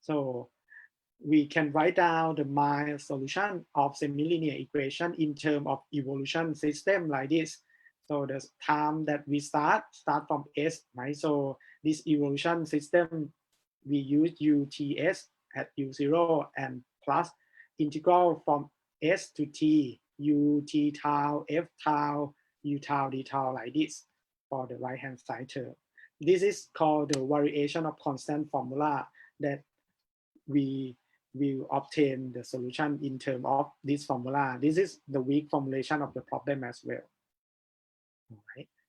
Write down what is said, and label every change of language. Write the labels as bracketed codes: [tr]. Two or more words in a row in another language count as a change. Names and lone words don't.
[en] So we can write down the my solution of semi-linear equation in terms of evolution system like this. So the time that we start from S, right? So this evolution system, we use UTS at U0 and plus integral from S to T, U T tau, F tau, U tau, D tau like this for the right-hand side term. This is called the variation of constant formula that we will obtain the solution in terms of this formula. This is the weak formulation of the problem as well. All right.